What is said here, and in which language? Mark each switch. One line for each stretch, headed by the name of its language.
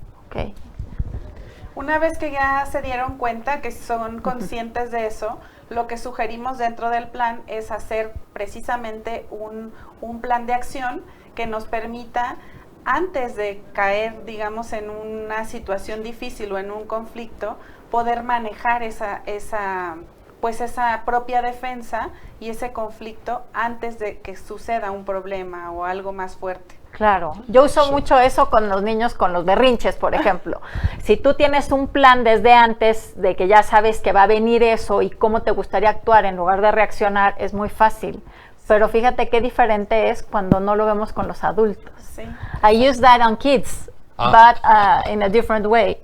English: Okay.
Spanish: Una vez que ya se dieron cuenta que son conscientes de eso, lo que sugerimos dentro del plan es hacer precisamente un plan de acción que nos permita, antes de caer, digamos, en una situación difícil o en un conflicto, poder manejar esa propia defensa y ese conflicto antes de que suceda un problema o algo más fuerte. Claro, yo uso mucho eso con los niños, con los berrinches, por ejemplo. Si tú tienes un plan desde antes de que ya sabes que va a venir eso y cómo te gustaría actuar en lugar de reaccionar, es muy fácil. Pero fíjate qué diferente es cuando no lo vemos con los adultos. Sí.
English: I use that on kids, but in a different way.